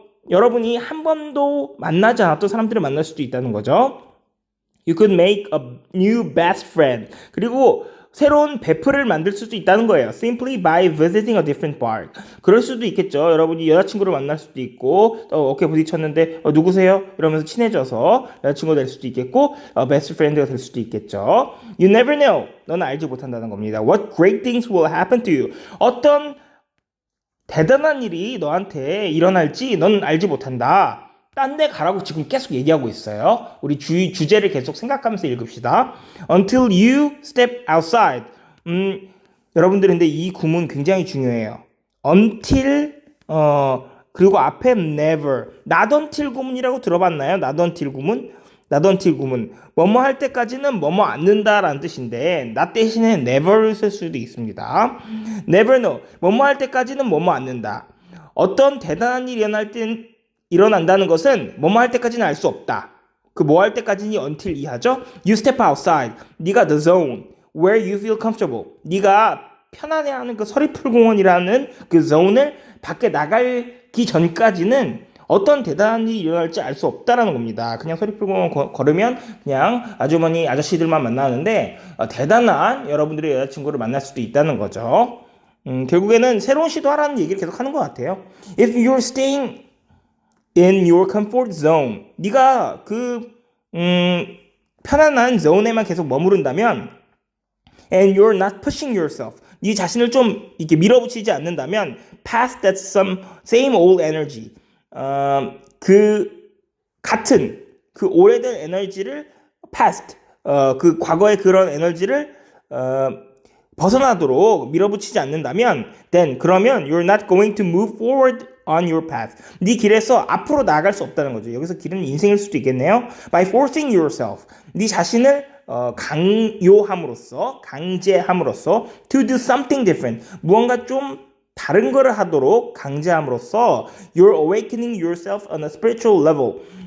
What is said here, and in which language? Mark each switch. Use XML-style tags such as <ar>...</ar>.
<ko>여러분이 한 번도 만나지 않았던 사람들을 만날 수도 있다는 거죠.</ko> <en>You could make a new best friend.</en> <ko>그리고 새로운 베프를 만들 수도 있다는 거예요.</ko> <en>Simply by visiting a different park.</en> <ko>그럴 수도 있겠죠. 여러분이 여자친구를 만날 수도 있고 어깨 부딪혔는데 누구세요? 이러면서 친해져서 여자친구가 될 수도 있겠고 베스트 프렌드가 될 수도 있겠죠.</ko> <en>You never know.</en> <ko>너는 알지 못한다는 겁니다.</ko> <en>What great things will happen to you.</en> <ko>어떤 대단한 일이 너한테 일어날지 넌 알지 못한다. 딴 데 가라고 지금 계속 얘기하고 있어요. 우리 주제를 계속 생각하면서 읽읍시다.</ko> <en>Until you step outside.</en> <ko>여러분들 근데 이 구문 굉장히 중요해요. Until 그리고 앞에 never. Not until 구문이라고 들어봤나요? Not until 구문? Not until 구문. 뭐뭐 할 때까지는 뭐뭐 않는다라는 뜻인데 not 대신에 never를 쓸 수도 있습니다.</ko> <en>Never know.</en> <ko>뭐뭐 할 때까지는 뭐뭐 않는다. 어떤 대단한 일이 일어난다는 것은 뭐뭐 할 때까지는 알 수 없다. 그 뭐 할 때까지는 until 이하죠.</ko> <en>You step outside.</en> <ko>네가</ko> <en>the zone where you feel comfortable.</en> <ko>네가 편안해하는 그 서리풀 공원이라는 그 zone을 밖에 나가기 전까지는 어떤 대단한 일이 일어날지 알 수 없다라는 겁니다. 그냥 서리풀 공원 걸으면 그냥 아주머니 아저씨들만 만나는데 대단한 여러분들의 여자친구를 만날 수도 있다는 거죠. 결국에는 새로운 시도하라는 얘기를 계속 하는 것 같아요.</ko> <en>If you're staying in your comfort zone.</en> <ko>네가 그 편안한 zone에만 계속 머무른다면</ko> <en>and you're not pushing yourself.</en> <ko>네 자신을 좀 이렇게 밀어붙이지 않는다면</ko> <en>past that same old energy.</en> <ko>그 같은 그 오래된 에너지를 past 그 과거의 그런 에너지를 벗어나도록 밀어붙이지 않는다면 then 그러면</ko> <en>you're not going to move forward on your path.</en> <ko>네 길에서 앞으로 나아갈 수 없다는 거죠. 여기서 길은 인생일 수도 있겠네요.</ko> <en>By forcing yourself.</en> <ko>네 자신을 강제함으로써</ko> <en>to do something different.</en> <ko>무언가 좀 다른 거를 하도록 강제함으로써</ko> <en>you're awakening yourself on a spiritual level.</en>